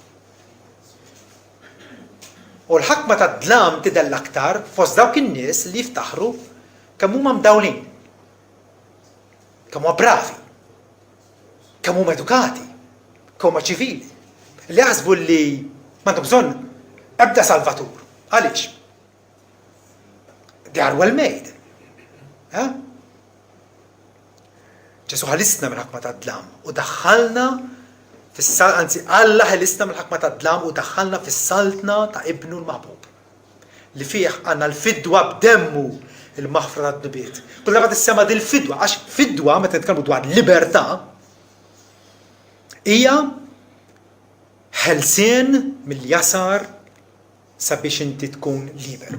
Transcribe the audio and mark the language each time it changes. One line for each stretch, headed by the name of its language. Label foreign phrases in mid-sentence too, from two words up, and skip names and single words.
Maltese: U l-ħakma tad-dlam tidher aktar fost dawk in-nies li jiftaħru kemm huma mdawlin, kemm huma bravi, kemm huma edukati, kemm huma ċivili. Li jaħsbu li m'għandhom bżonn ebda salvatur. Għaliex?
English: They are well made.
Maltese: Ġesu ħalisna mill-ħakma tad-dlam u daħħalna anzi Alla ħalisna mill-ħakma tad-dlam u daħħalna fis-saltna ta' ibnu l-maħbub. Li fih għandna l-fidwa b'demmu il-maħfra tad-dubiet. Kull darba tissema din il-fidwa għax fidwa meta nitkellmu dwar libertà hija ħelsien mill-jasar sabiex inti tkun liberu.